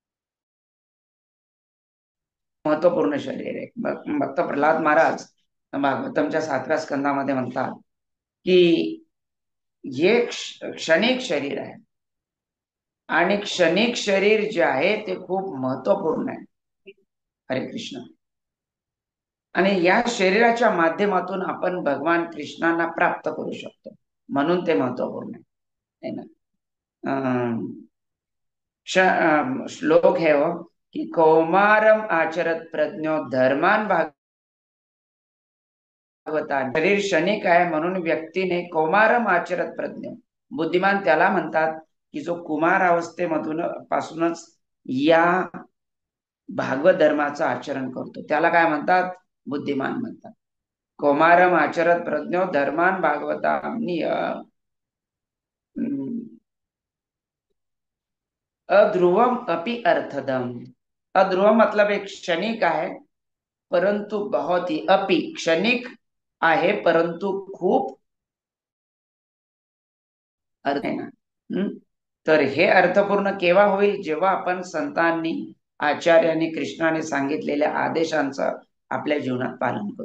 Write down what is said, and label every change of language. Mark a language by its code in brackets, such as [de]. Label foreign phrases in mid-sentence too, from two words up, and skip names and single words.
[mr] महत्वपूर्ण शरीर आहे. भक्त प्रल्हाद महाराज भागवतमच्या 7व्या स्कंदामध्ये म्हणतात की हे क्षणिक शरीर आहे, आणि क्षणिक शरीर जे आहे ते खूप महत्वपूर्ण आहे. हरे कृष्ण. आणि या शरीराच्या माध्यमातून आपण भगवान कृष्णांना प्राप्त करू शकतो, म्हणून ते महत्वपूर्ण आहे ना. [hi] श्लोक है वो कि [sa] कौमारम आचरत प्रज्ञो धर्मान भागवता. [mr] शरीर क्षणिक आहे, म्हणून व्यक्तीने [sa] कौमारम आचरत प्रज्ञ, [mr] बुद्धिमान त्याला म्हणतात की जो कुमार अवस्थेमधून पासूनच या भागवत धर्माचं आचरण करतो, त्याला काय म्हणतात? बुद्धिमान म्हणतात. [sa] कौमारम आचरत प्रज्ञो धर्मान भागवता. अध्रुवम अपि अर्थदम. [mr] अध्रुवम मतलब एक क्षणिक आहे, परंतु [hi] बहुत ही, [mr] अपि क्षणिक आहे परंतु खूप अर्थ आहे ना. तर हे अर्थपूर्ण केव्हा होईल? जेव्हा आपण संतांनी, आचार्यांनी, कृष्णाने सांगितलेल्या आदेशांचं आपल्या जीवनात पालन करू.